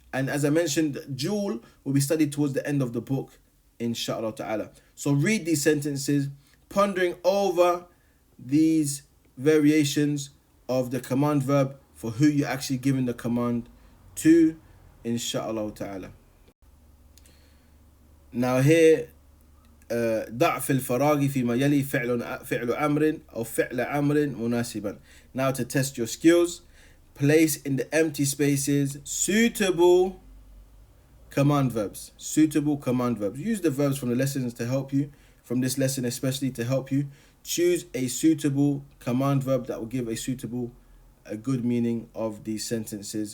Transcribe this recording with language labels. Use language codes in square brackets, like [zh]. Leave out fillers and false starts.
[en] And as I mentioned, dual will be studied towards the end of the book, inshallah ta'ala. So read these sentences, pondering over these variations of the command verb for who you're actually giving the command to, inshallah ta'ala. Now here, [ar] ضع في الفراغ فيما يلي فعل أمر أو فعل أمر مناسبا. [en] Now to test your skills, place in the empty spaces suitable command verbs. Suitable command verbs. Use the verbs from the lessons to help you, from this lesson especially to help you Choose a suitable command verb that will give a good meaning of these sentences.